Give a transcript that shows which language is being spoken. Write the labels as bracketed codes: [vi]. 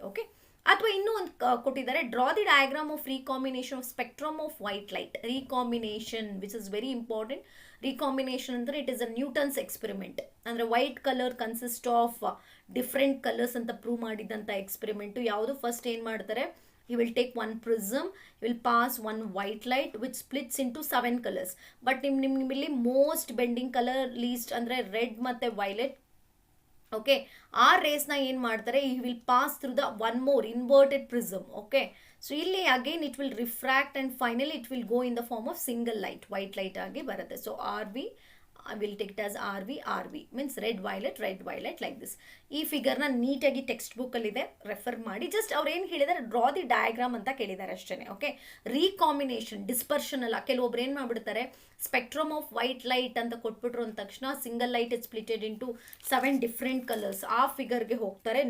[kn] Okay, ಅಥವಾ ಇನ್ನೂ ಒಂದು ಕೊಟ್ಟಿದ್ದಾರೆ, [en] Draw the diagram of recombination of spectrum of white light. Recombination which is very important. Recombination ಅಂದರೆ it is a Newton's experiment. [kn] ಅಂದರೆ white colour consist of different colours ಅಂತ prove ಮಾಡಿದಂಥ experiment. ಯಾವುದು first ಏನು ಮಾಡ್ತಾರೆ, [en] he will take one prism, he will pass one white light which splits into 7 colors. [kn] But ನಿಮ್ಮಲ್ಲಿ most bending colour list ಅಂದರೆ red ಮತ್ತು violet. Okay, ಆ ರೇಸ್ನ ಏನು ಮಾಡ್ತಾರೆ, [en] he will pass through the one more inverted prism. Okay, so ಇಲ್ಲಿ again it will refract and finally it will go in the form of single light, [kn] white light ಆಗಿ ಬರುತ್ತೆ. [en] So I will take it as RV means red violet like this. [kn] ಈ ಫಿಗರ್ನ ನೀಟಾಗಿ text ಬುಕ್ಕಲ್ಲಿದೆ, refer ಮಾಡಿ. Just ಅವ್ರು ಏನು ಹೇಳಿದ್ದಾರೆ, draw the diagram ಅಂತ ಕೇಳಿದ್ದಾರೆ ಅಷ್ಟೇ. ಓಕೆ, ರೀಕಾಂಬಿನೇಷನ್ ಡಿಸ್ಪರ್ಷನ್ ಅಲ್ಲ. ಕೆಲವೊಬ್ರು ಏನು ಮಾಡಿಬಿಡ್ತಾರೆ, ಸ್ಪೆಕ್ಟ್ರಮ್ ಆಫ್ ವೈಟ್ ಲೈಟ್ ಅಂತ ಕೊಟ್ಬಿಟ್ರು ಅಂದ ತಕ್ಷಣ [en] single light is splitted into 7 different colours, [kn] ಆ ಫಿಗರ್ಗೆ ಹೋಗ್ತಾರೆ.